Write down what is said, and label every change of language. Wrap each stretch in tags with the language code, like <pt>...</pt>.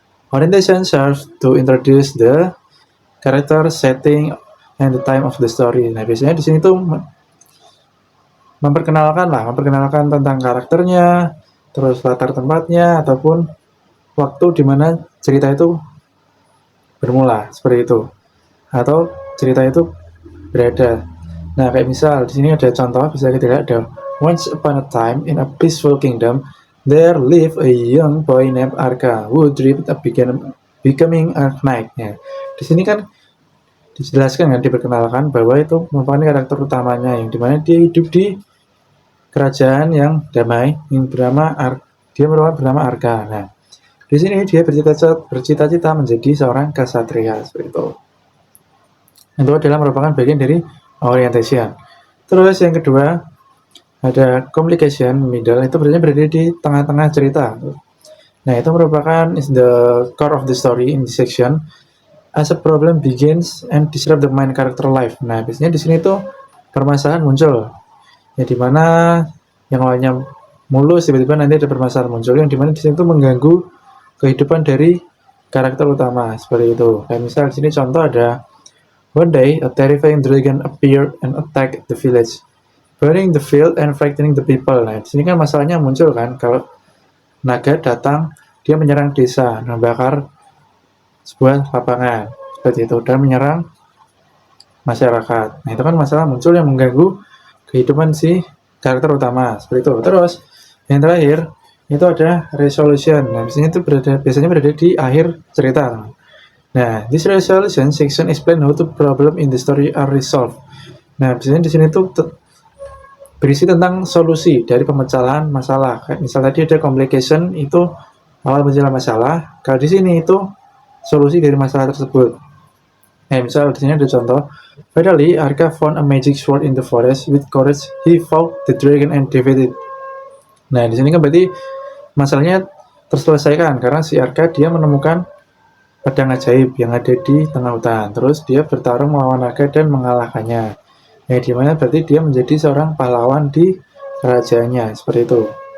<en>Orientation serves to introduce the character, setting, and the time of the story.</en> <id>Nah, biasanya di sini tuh memperkenalkan tentang karakternya, terus latar tempatnya, ataupun waktu di mana cerita itu bermula seperti itu, atau cerita itu berada. Nah, kayak misal di sini ada contoh, bisa kita lihat ada</id> <en>once upon a time in a peaceful kingdom there lived a young boy named Arka who dreamed of becoming a knight.</en> <id>Ya, di sini kan dijelaskan kan, diperkenalkan bahwa itu merupakan karakter utamanya yang dimana dia hidup di kerajaan yang damai yang dia bernama Arka. Nah, di sini dia bercita-cita menjadi seorang ksatria seperti itu. Itu adalah merupakan bagian dari orientation. Terus yang kedua ada complication middle, itu berada di tengah-tengah cerita. Nah, itu merupakan</id> <en>is the core of the story in this section. As a problem begins and disrupt the main character life.</en> <id>Nah, biasanya di sini tuh permasalahan muncul. Ya dimana yang awalnya mulus tiba-tiba nanti ada permasalahan muncul yang dimana di sini tuh mengganggu kehidupan dari karakter utama seperti itu. Kayak misal di sini contoh ada</id> <en>one day a terrifying dragon appeared and attacked the village, burning the field and frightening the people.</en> <id>Nah, di sini kan masalahnya muncul kan kalau naga datang dia menyerang desa, membakar sebuah lapangan seperti itu dan menyerang masyarakat. Nah, itu kan masalah muncul yang mengganggu kehidupan si karakter utama seperti itu. Terus yang terakhir itu ada resolution. Nah, biasanya berada di akhir cerita.</id> <en>Nah, this resolution section explain how the problem in the story are resolved.</en> <id>Nah, biasanya di sini tuh berisi tentang solusi dari pemecahan masalah. Kayak misal tadi ada complication, itu awal munculnya masalah. Kalau di sini itu solusi dari masalah tersebut. Nah, misal di sini ada contoh.</id> <en>Finally, Arka found a magic sword in the forest. With courage, he fought the dragon and defeated.</en> <id>Nah, di sini kan berarti masalahnya terselesaikan karena si Arka dia menemukan pedang ajaib yang ada di tengah hutan. Terus dia bertarung melawan naga dan mengalahkannya. Ya, dimana berarti dia menjadi seorang pahlawan di kerajaannya seperti itu.</id>